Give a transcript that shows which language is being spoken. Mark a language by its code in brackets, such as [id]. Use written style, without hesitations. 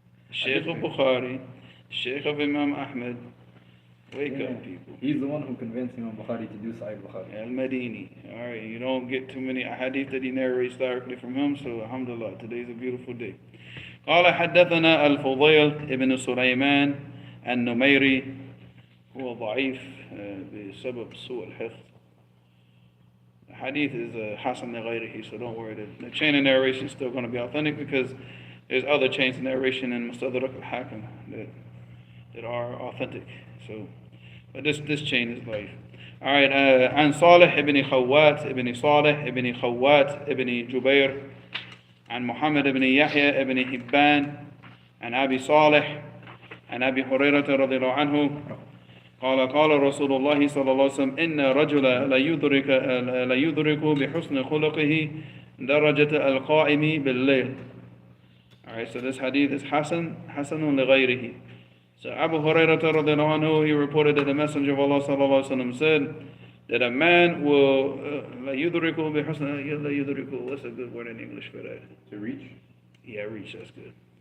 [en] Sheikh of Bukhari, Sheikh of Imam Ahmed. Wake up, people. He's the one who convinced Imam Bukhari to do Sahih al-Bukhari. Al-Madini. All right, you don't get too many ahadith that he narrates directly from him, so alhamdulillah, today's a beautiful day. [ar] قال حدثنا الفضيل ابن سليمان النميري هو ضعيف بسبب سوء الحفظ. [en] The hadith is حسن لغيره, so don't worry. The chain of narration is still going to be authentic because there's other chains of narration in Mustadrak al-Hakim that are authentic. So, but this chain is ضعيف. [ar] All right, عن صالح ابن خوات ابن صالح ابن خوات ابن جبير عن محمد بن يحيى ابن حبان عن أبي صالح عن أبي هريرة رضي الله عنه قال رسول الله صلى الله عليه وسلم إن رجلا لا يدرك بحسن خلقه درجة القائم بالليل. [en] All right, so this hadith is حسن لغيره. So Abu Hurairah رضي الله عنه, he reported that the Messenger of Allah صلى الله عليه وسلم said that a man will [ar] لا يدرك بحسن لا يدرك. [en] What's a good word in English for that? To reach? Yeah, reach. That's good.